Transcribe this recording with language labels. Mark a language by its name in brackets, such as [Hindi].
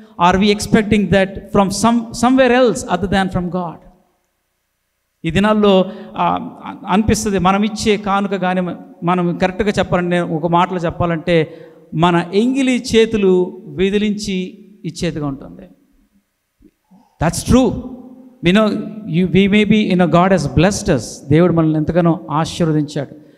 [English] Are we expecting that from somewhere else other than from God? [Telugu] ఈ దినాల్లో అనిపిస్తుంది, మనం ఇచ్చే కానుక కానీ, మనం కరెక్ట్గా చెప్పాలంటే, ఒక మాటలో చెప్పాలంటే, మన ఎంగిలి చేతులు విదిలించి ఇచ్చేదిగా ఉంటుంది. [English] That's true. we may be, God has blessed us. [Telugu] దేవుడు మనల్ని ఎంతగానో ఆశీర్వదించాడు.